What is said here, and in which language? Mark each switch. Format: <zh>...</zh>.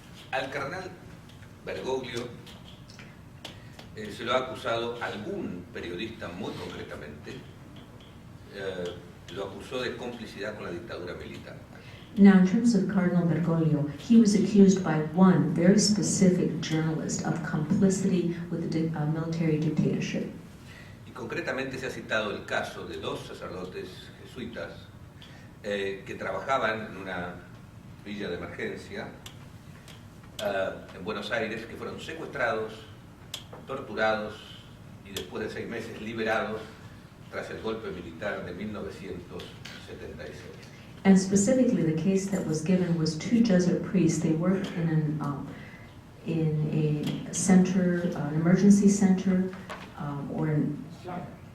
<es>Al carnal Bergoglio se lo ha acusado algún periodista muy concretamente, lo acusó de complicidad con la dictadura militar.</es> <en>Now, in terms of Cardinal Bergoglio, he was accused by one very specific journalist of complicity with the military dictatorship.</en> <es>Y concretamente se ha citado el caso de dos sacerdotes jesuitas que trabajaban en una villa de emergencia en Buenos Aires, que fueron secuestrados, torturados y después de 6 meses liberados tras el golpe militar de 1976.</es> <en>And specifically, the case that was given was 2 Jesuit priests. They worked in a center, an emergency center, or in slum.</en>